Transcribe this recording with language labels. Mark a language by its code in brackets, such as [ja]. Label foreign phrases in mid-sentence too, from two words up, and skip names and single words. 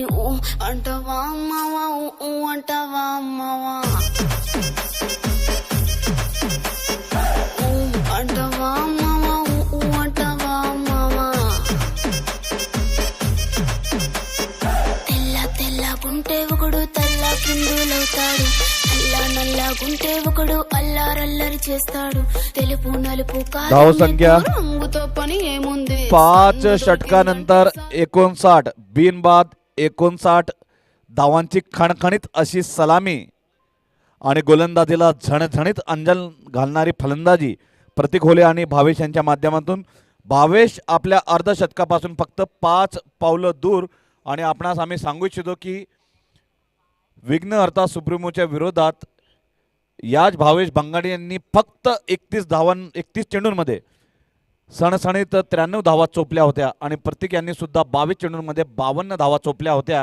[te] ఊ అంటవా అమ్మవా, ఊ అంటవా అమ్మవా, ఊ అంటవా అమ్మవా, ఊ అంటవా అమ్మవా. గుంటే ఒకడు తెల్ల కిందులవుతాడు, నల్ల నల్లగుంటే ఒకడు అల్లారల్లరి చేస్తాడు. తెలుపు నలుపు [mr] धाव संख्या [te] రంగుతో పని ఏముంది. [mr] 5 षटकानंतर 59 बिनबाद 59 धावांची खणखणीत अशी सलामी आणि गोलंदाजीला झणझणीत अंजल घालणारी फलंदाजी प्रतीक होले आणि भावेश यांच्या माध्यमातून. भावेश आपल्या अर्धशतकापासून फक्त 5 पावलं दूर आणि आपणास आम्ही सांगू इच्छितो की विघ्नहर्ता सुप्रीमोच्या विरोधात याच भावेश बंगाडे यांनी फक्त 31 चेंडूंमध्ये सणसणीत 93 धावा चोपल्या होत्या आणि प्रत्येक यांनी सुद्धा 22 चेंडूंमध्ये 52 धावा चोपल्या होत्या.